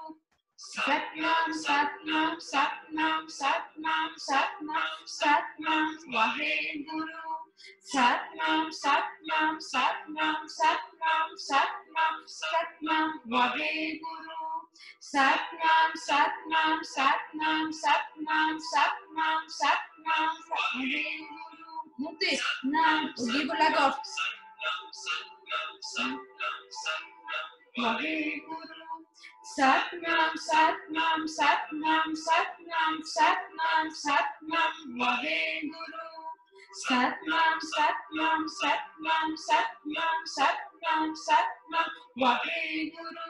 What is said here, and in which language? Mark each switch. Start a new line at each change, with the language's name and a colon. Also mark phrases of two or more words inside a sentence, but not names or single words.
Punjabi: ਸਤਿਨਾਮ, ਸਤਿਨਾਮ, ਸਤਿਨਾਮ, ਸਤਿਨਾਮ, ਸਤਿਨਾਮ, ਸਤਿਨਾਮ, ਵਾਹਿਗੁਰੂ. ਸਤਿਨਾਮ, ਸਤਿਨਾਮ, ਸਤਿਨਾਮ, ਸਤਿਨਾਮ, ਸਤਿਨਾਮ, ਸਤਿਨਾਮ, ਵਾਹਿਗੁਰੂ. ਸਤਿਨਾਮ, ਸਤਿਨਾਮ, ਸਤਿਨਾਮ, ਸਤਿਨਾਮ, ਸਤਿਨਾਮ, ਸਤਿਨਾਮ, ਵਾਹਿਗੁਰੂ.
French: Montez. Au niveau de la gorge.
Punjabi: Waheguru. ਸਤਿਨਾਮ, ਸਤਿਨਾਮ, ਸਤਿਨਾਮ, ਸਤਿਨਾਮ, ਸਤਿਨਾਮ, ਸਤਿਨਾਮ, ਵਾਹਿਗੁਰੂ. ਸਤਿਨਾਮ, ਸਤਿਨਾਮ, ਸਤਿਨਾਮ, ਸਤਿਨਾਮ, ਸਤਿਨਾਮ, ਸਤਿਨਾਮ, ਵਾਹਿਗੁਰੂ.